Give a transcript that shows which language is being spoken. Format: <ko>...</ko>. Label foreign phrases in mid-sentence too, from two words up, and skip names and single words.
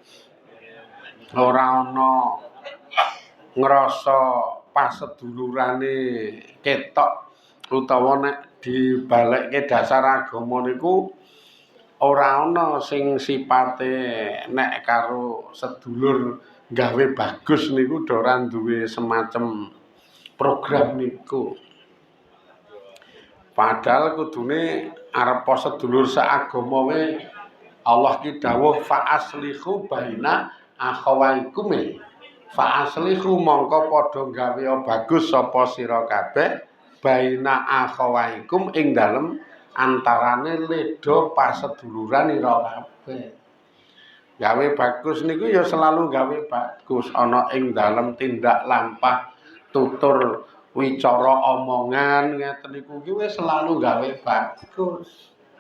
<jv>Ora ana ngrasa pasedulurane ketok utawa nek dibalekke dasar agama niku ora ana sing sipate nek karo sedulur gawe bagus niku ora duwe semacam program niku. Padahal kudune arep sedulur seagama wae Allah ki dawuh</jv> <ar>فأصلحوا بين أخويكم. فأصلحوا</ar> <jv>mongko padha gawe bagus sapa sira kabeh</jv> <ar>بين أخويكم</ar> <jv>ing dalem antarane leda paseduluran ira kabeh. Gawe bagus niku ya selalu gawe bagus ana ing dalem tindak lampah tutur wicara omongan ngeten niku ki wis selalu gawe bagus.</jv>